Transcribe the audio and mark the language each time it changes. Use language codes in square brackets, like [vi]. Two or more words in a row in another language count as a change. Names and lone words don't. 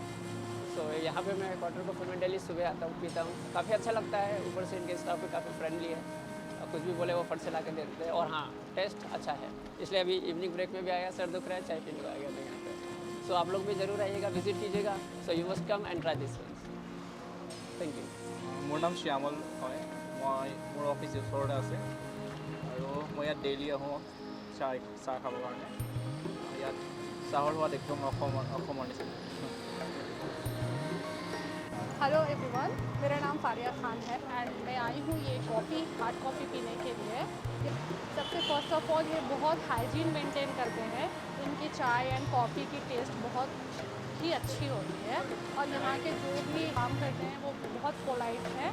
[hi] सो यहाँ पे मैं क्वार्टर कॉफी में डेली सुबह आता हूँ, पीता हूँ. काफ़ी अच्छा लगता है. ऊपर से इनके स्टाफ भी काफ़ी फ्रेंडली है, कुछ भी बोले वो फट से ला के दे देते हैं. और हाँ, टेस्ट अच्छा है. इसलिए अभी [en] evening break [hi] में भी आया, सर दुख रहा है, चाय पीने को आ गया था यहाँ पे. सो आप लोग भी ज़रूर आइएगा, विजिट कीजिएगा. [en] so you must come and try this one. thank you. [as] মোৰ নাম শ্যামল হয়. মোৰ অফিচ ওচৰতে আছে আৰু মই ইয়াত ডেইলি আহোঁ চাহ খাবৰ কাৰণে. ইয়াত চাহৰ সোৱাদ একদম অসমৰ নিচিনা. [en] hello everyone, [hi] मेरा नाम फारिया खान है एंड मैं आई हूँ ये कॉफ़ी, हार्ड कॉफ़ी पीने के लिए. सबसे [en] first of all [hi] ये बहुत [en] hygiene maintain [hi] करते हैं. इनकी चाय एंड कॉफ़ी की टेस्ट बहुत ही अच्छी होती है और यहाँ के जो भी काम करते हैं वो बहुत पोलाइट हैं.